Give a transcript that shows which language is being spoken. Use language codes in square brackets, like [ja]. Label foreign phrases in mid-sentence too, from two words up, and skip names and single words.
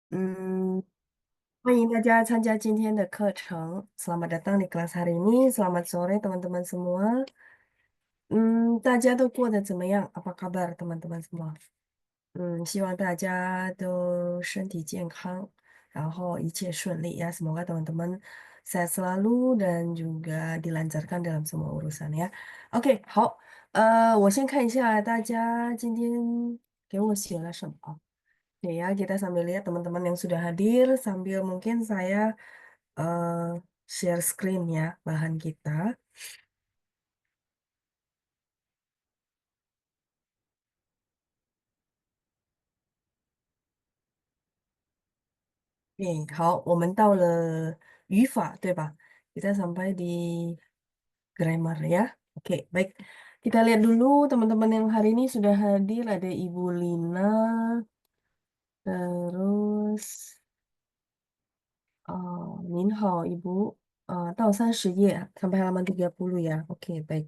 [zh] 嗯，欢迎大家参加今天的课程。 [id] Selamat datang di kelas hari ini. [zh] Selamat sore teman-teman semua. 大家都过得怎么样 ？ [id] Apa kabar teman-teman semua？ [zh] 希望大家都身体健康，然后一切顺利 ya. [id] Semoga teman-teman sehat selalu dan juga dilancarkan dalam semua urusan ya. Oke， [zh] 好，我先看一下大家今天给我写了什么。 [id] Oke ya, kita sambil lihat teman-teman yang sudah hadir, sambil mungkin saya share screen ya, bahan kita. Oke， [zh] 好，我们到了语法，对吧 [id] ？Kita sampai di grammar ya. Oke, baik. Kita lihat dulu teman-teman yang hari ini sudah hadir. Ada Ibu Lina, terus [zh] 您好 [id] Ibu. [zh] 到30页 [id] sampai halaman 30 ya. Oke, baik.